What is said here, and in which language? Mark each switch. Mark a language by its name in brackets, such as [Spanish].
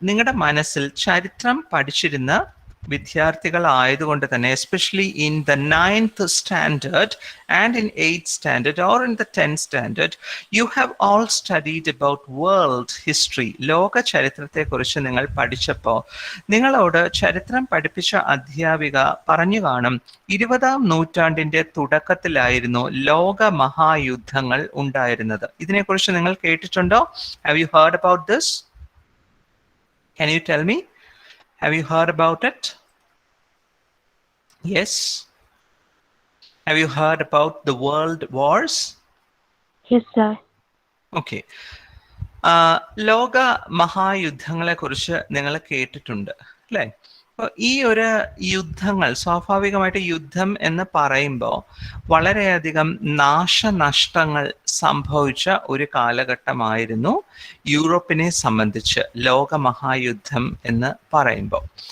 [Malayalam] നിങ്ങളുടെ മനസ്സിൽ ചരിത്രം പഠിച്ചിരുന്ന വിദ്യാർത്ഥികളായതുകൊണ്ട് തന്നെ, [English] Especially in the 9th standard and in 8th standard or in the 10th standard, you have all studied about world history. [Malayalam] ലോക ചരിത്രത്തെക്കുറിച്ച് നിങ്ങൾ പഠിച്ചപ്പോൾ നിങ്ങളോട് ചരിത്രം പഠിപ്പിച്ച അധ്യാപിക പറഞ്ഞു കാണും, 20ാം നൂറ്റാണ്ടിന്റെ തുടക്കത്തിലായിരുന്നു ലോക മഹായുദ്ധങ്ങൾ ഉണ്ടായിരുന്നത്. ഇതിനെക്കുറിച്ച് നിങ്ങൾ കേട്ടിട്ടുണ്ടോ? [English] Have you heard about this? Can you tell me? Have you heard about it? Yes. Have you heard about the world wars? Yes, sir. Okay. [Malayalam] ലോക മഹായുദ്ധങ്ങളെ കുറിച്ച് നിങ്ങൾ കേട്ടിട്ടുണ്ട് അല്ലേ? അപ്പോൾ ഈ ഒരു യുദ്ധങ്ങൾ, സ്വാഭാവികമായിട്ട് യുദ്ധം എന്ന് പറയുമ്പോൾ വളരെയധികം നാശനഷ്ടങ്ങൾ സംഭവിച്ച ഒരു കാലഘട്ടമായിരുന്നു യൂറോപ്പിനെ സംബന്ധിച്ച് ലോകമഹായുദ്ധം എന്ന് പറയുമ്പോൾ.